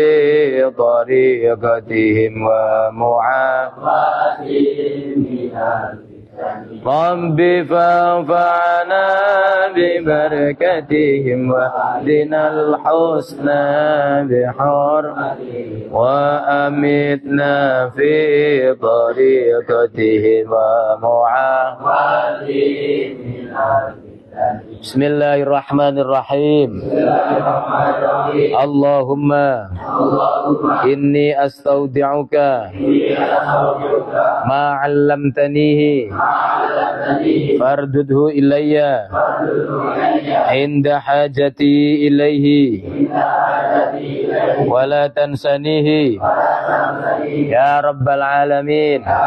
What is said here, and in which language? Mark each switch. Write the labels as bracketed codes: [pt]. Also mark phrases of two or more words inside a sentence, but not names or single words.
[ar] طريقتهم ومعافاتهم ربي فاعفنا ببركتهم واهدنا الحسنى بحرمتهم وأمتنا في طريقتهم ومعافاتهم بسم الله الرحمن الرحيم. اللهم إني أستودعك ما علمتنيه فاردده إلي عند حاجتي إليه ولا تنسنيه يا رب العالمين.